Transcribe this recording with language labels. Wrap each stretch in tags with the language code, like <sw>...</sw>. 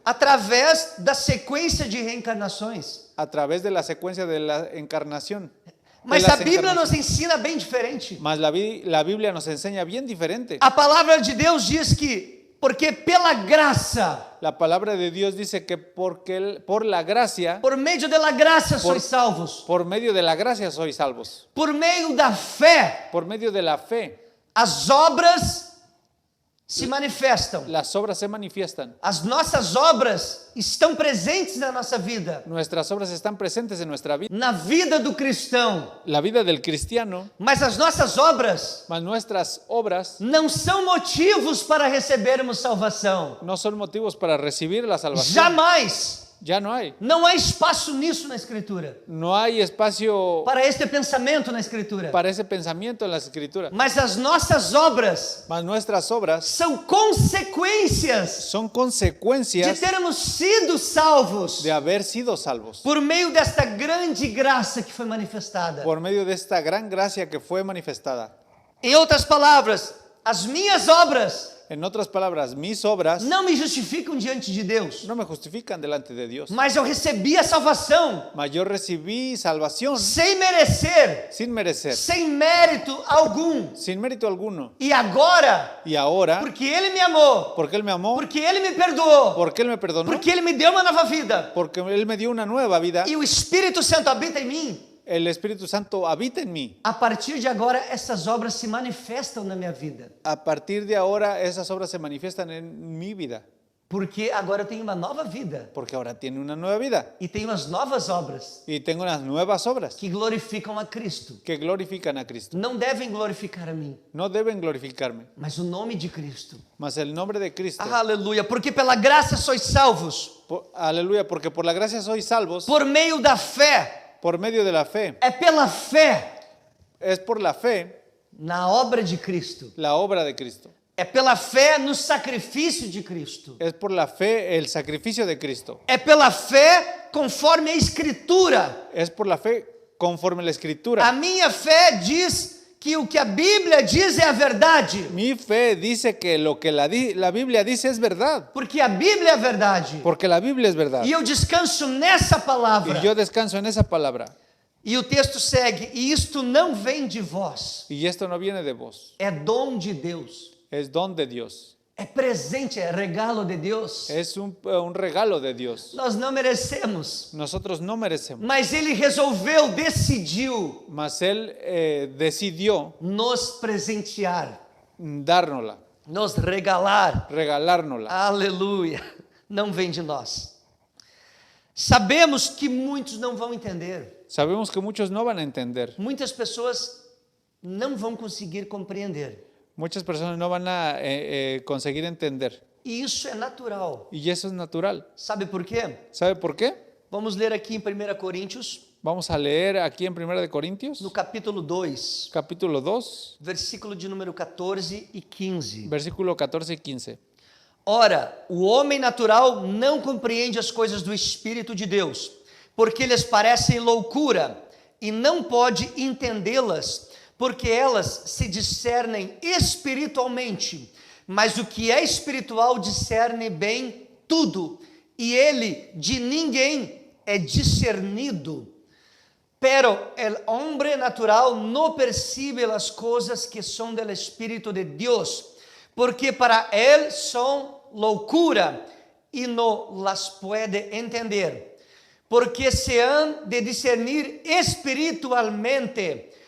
<pt>através da sequência de reencarnações.</pt> <es>a través de la secuencia de la encarnación.</es> <pt>Mas</pt> <es>De</es> <pt>a</pt> <es>las</es> <pt>Bíblia</pt> <es>encarnaciones.</es> <pt>nos ensina bem diferente.</pt> <es>Mas la Biblia nos enseña bien diferente.</es> <pt>A palavra de Deus diz que, porque pela graça,</pt> <es>La palabra de Dios dice que por la gracia,</es> <pt>por meio da graça sois salvos.</pt> <es>por medio de la gracia sois salvos.</es> <pt>Por meio da fé,</pt> <es>Por medio de la fe,</es> <pt>as obras se manifestam.</pt> <es>las obras se manifiestan.</es> <pt>As nossas obras estão presentes na nossa vida,</pt> <es>Nuestras obras están presentes en nuestra vida.</es> <pt>na vida do cristão.</pt> <es>La vida del cristiano,</es> <pt>Mas as nossas obras</pt> <es>mas nuestras obras</es> <pt>não são motivos para recebermos salvação.</pt> <es>no son motivos para recibir la salvación.</es> <pt>Jamais.</pt> <es>Ya no hay.</es> <pt>Não há espaço nisso na Escritura,</pt> <es>No hay espacio</es> <pt>para este pensamento na Escritura.</pt> <es>para ese pensamiento en las escrituras.</es> <pt>Mas as nossas obras</pt> <es>Mas nuestras obras</es> <pt>são consequências</pt> <es>son</es> <pt>de</pt> <es>consecuencias</es> <pt>termos sido salvos</pt> <es>de haber sido salvos</es> <pt>por meio desta grande graça que foi manifestada.</pt> <es>por medio de esta gran gracia que fue manifestada.</es> <pt>Em outras palavras, as minhas obras</pt> <es>En otras palabras, mis obras</es> <pt>não me justificam diante de Deus,</pt> <es>no me justifican delante de Dios.</es> <pt>mas eu recebi a salvação</pt> <es>Mas yo recibí salvación</es> <pt>sem merecer,</pt> <es>sin merecer,</es> <pt>sem mérito algum.</pt> <es>sin mérito alguno.</es> <pt>E agora,</pt> <es>Y ahora,</es> <pt>porque Ele me amou,</pt> <es>porque Él me amó,</es> <pt>porque Ele me perdoou,</pt> <es>porque Él me perdonó,</es> <pt>porque Ele me deu uma nova vida,</pt> <es>porque Él me dio una nueva vida,</es> <pt>e o Espírito Santo habita em mim,</pt> <es>el Espíritu Santo habita en mí.</es> <pt>a partir de agora essas obras se manifestam na minha vida,</pt> <es>A partir de ahora, esas obras se manifiestan en mi vida,</es> <pt>porque agora eu tenho uma nova vida</pt> <es>porque ahora tiene una nueva vida</es> <pt>e tenho as novas obras</pt> <es>y tengo unas nuevas obras</es> <pt>que glorificam a Cristo.</pt> <es>que glorifican a Cristo.</es> <pt>Não devem glorificar a mim,</pt> <es>No deben glorificarme,</es> <pt>mas o nome de Cristo.</pt> <es>mas el nombre de Cristo.</es> <pt>Aleluia, porque pela graça sois salvos,</pt> <es>Aleluya, porque por la gracia sois salvos</es> <pt>por meio da fé.</pt> <es>por medio de la fe.</es> <pt>É pela fé</pt> <es>Es por la fe</es> <pt>na obra de Cristo.</pt> <es>la obra de Cristo.</es> <pt>É pela fé no sacrifício de Cristo.</pt> <es>Es por la fe el sacrificio de Cristo.</es> <pt>É pela fé conforme a Escritura.</pt> <es>Es por la fe conforme la</es> <pt>A</pt> <es>Escritura.</es> <pt>minha fé diz que o que a Bíblia diz é a verdade.</pt> <es>Mi fe dice que lo que la Biblia dice es verdad,</es> <pt>Porque a Bíblia é a verdade.</pt> <es>porque la Biblia es verdad.</es> <pt>E eu descanso nessa palavra.</pt> <es>Y yo descanso en esa palabra.</es> <pt>E o texto segue: e isto não vem de vós,</pt> <es>Y esto no viene de vos,</es> <pt>é dom de Deus.</pt> <es>es don de Dios.</es> <pt>É presente, é regalo de Deus.</pt> <es>Es un regalo de Dios.</es> <pt>Nós não merecemos,</pt> <es>Nosotros no merecemos,</es> <pt>mas Ele resolveu, decidiu</pt> <es>mas Él decidió</es> <pt>nos presentear,</pt> <es>dárnosla,</es> <pt>nos regalar.</pt> <es>regalárnosla.</es> <pt>Aleluia. Não vem de nós. Sabemos que muitos não vão entender.</pt> <es>Sabemos que muchos no van a entender.</es> <pt>Muitas pessoas não vão conseguir compreender.</pt> <es>Muchas personas no van a conseguir entender.</es> <pt>E isso é natural.</pt> <es>Y eso es natural.</es> <pt>Sabe por quê?</pt> <es>¿Sabe por qué?</es> <pt>Vamos ler aqui em 1 Coríntios,</pt> <es>Vamos a leer aquí en 1 de Corintios,</es> <pt>no capítulo 2,</pt> <es>capítulo 2,</es> <pt>versículo de número 14 e 15.</pt> <es>versículo 14 y 15.</es> <pt>Ora, o homem natural não compreende as coisas do Espírito de Deus, porque lhes parecem loucura, e não pode entendê-las, porque elas se discernem espiritualmente. Mas o que é espiritual discerne bem tudo, e ele de ninguém é discernido.</pt> <es>Pero el hombre natural no percibe las cosas que son del Espíritu de Dios, porque para él son loucura y no las puede entender, porque se han de discernir espiritualmente.</es>